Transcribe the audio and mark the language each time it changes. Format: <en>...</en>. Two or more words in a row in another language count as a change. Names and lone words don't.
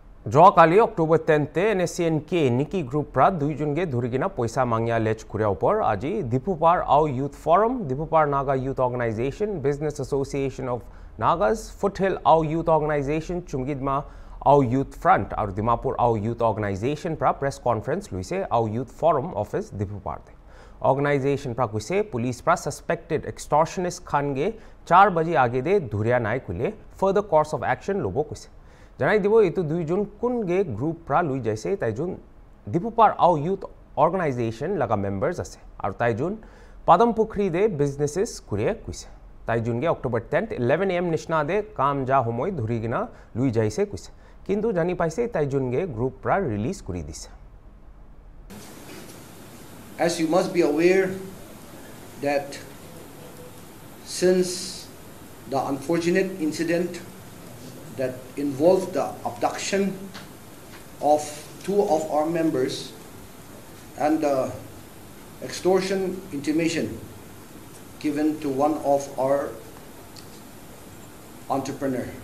<nag>Kali October 10th NSCNK Nikki Group pra duijunge dhurigina poisa mangya lech kuria upor aji Diphupar Au Youth Forum, Diphupar Naga Youth Organization, Business Association of Nagas, Foothill Au Youth Organization, Chungidma Au Youth Front aru Dimapur Au Youth Organization pra</nag> <en>press conference</en> <nag>luise Au Youth Forum office Diphupar de. Organization pra kuise police pra</nag> <en>suspected extortionist</en> <nag>khange 4 baji age de dhuria nai kule</nag> <en>further course of action</en> <nag>lobo kuise. Janai dibo itu duijun kunge group pra lui jaise taijun Diphupar Au Youth Organization laga members ase aru taijun Padampukri de businesses kurie kuise taijun ge October 10th 11 am nishna de kam ja homoi dhurigina lui jaise kuise kintu jani paise taijun ge group pra release kuri dise.</nag> <en>As you must be aware that since the unfortunate incident that involved the abduction of 2 of our members and the extortion intimation given to one of our entrepreneur.</en>